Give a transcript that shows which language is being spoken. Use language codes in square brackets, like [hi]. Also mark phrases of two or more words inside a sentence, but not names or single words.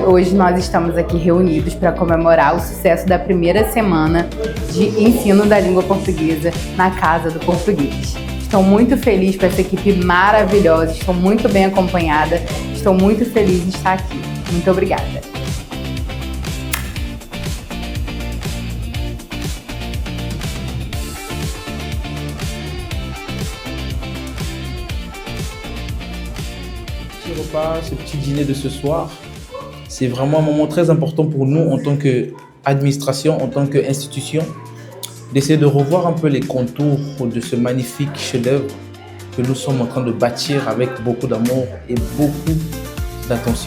[pt] Hoje nós estamos aqui reunidos para comemorar o sucesso da primeira semana de ensino da língua portuguesa na Casa do Português. Estou muito feliz com essa equipe maravilhosa, estou muito bem acompanhada, estou muito feliz de estar aqui. Muito obrigada! [fr] Repas, ce petit dîner de ce soir, c'est vraiment un moment très important pour nous en tant qu'administration, en tant qu'institution, d'essayer de revoir un peu les contours de ce magnifique chef-d'œuvre que nous sommes en train de bâtir avec beaucoup d'amour et beaucoup d'attention.